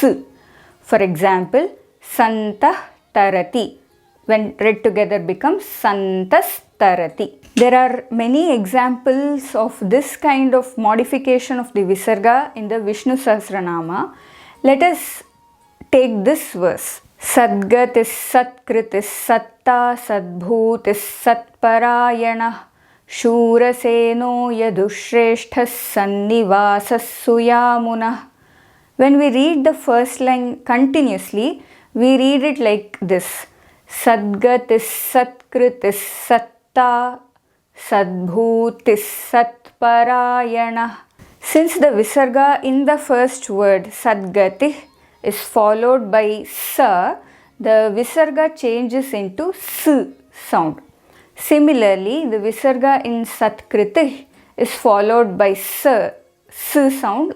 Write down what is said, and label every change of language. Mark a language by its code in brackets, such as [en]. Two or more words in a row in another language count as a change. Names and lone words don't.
[en] For example, [sa] सन्तः तरति, [en] when read together becomes [sa] सन्तस्तरति. [en] There are many examples of this kind of modification of the visarga in the Vishnusahasranama. Let us take this verse. [sa] सद्गतिस् सत्कृतिस् सत्ता सद्भूतिस् सत्परायणः शूरसेनो यदुश्रेष्ठस् सन्निवासस् सुयामुनः. [en] When we read the first line continuously, we read it like this. [sa] सद्गतिस् सत्कृतिस् सत्ता सद्भूतिस् सत्परायणः. [en] Since the visarga in the first word sadgati is followed by sa, the visarga changes into s sound. Similarly, the visarga in satkriti is followed by s sound.